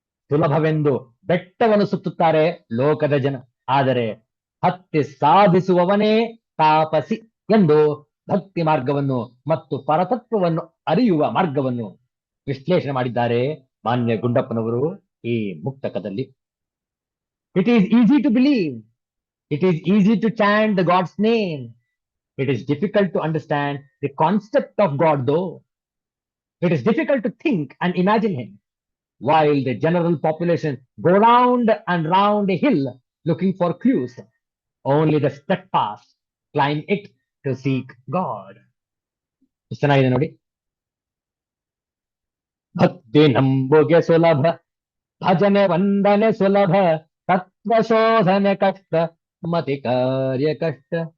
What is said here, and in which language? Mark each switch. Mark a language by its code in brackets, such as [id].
[kn] ಸುಲಭವೆಂದು ಬೆಟ್ಟವನ್ನು ಸುತ್ತುತ್ತಾರೆ ಲೋಕದ ಜನ, ಆದರೆ ಹತ್ತಿ ಸಾಧಿಸುವವನೇ ತಾಪಸಿ ಎಂದು ಭಕ್ತಿ ಮಾರ್ಗವನ್ನು ಮತ್ತು ಪರತತ್ವವನ್ನು ಅರಿಯುವ ಮಾರ್ಗವನ್ನು ವಿಶ್ಲೇಷಣೆ ಮಾಡಿದ್ದಾರೆ ಮಾನ್ಯ ಗುಂಡಪ್ಪನವರು ಈ ಮುಕ್ತಕದಲ್ಲಿ. [en] It is easy to believe, it is easy to chant the god's name, it is difficult to understand the concept of God though. It is difficult to think and imagine him, while the general population go round and round a hill looking for clues. Only the steadfast climb it to seek God. [kn] ಚೆನ್ನಾಗಿದೆ ನೋಡಿ. ಭಕ್ತಿ ನಂಬುಗೆ ಸುಲಭ, ಭಜನೆ ವಂದನೆ ಸುಲಭ, ತತ್ವ ಶೋಧನೆ ಕಷ್ಟ, ಮತಿ ಕಾರ್ಯ ಕಷ್ಟ.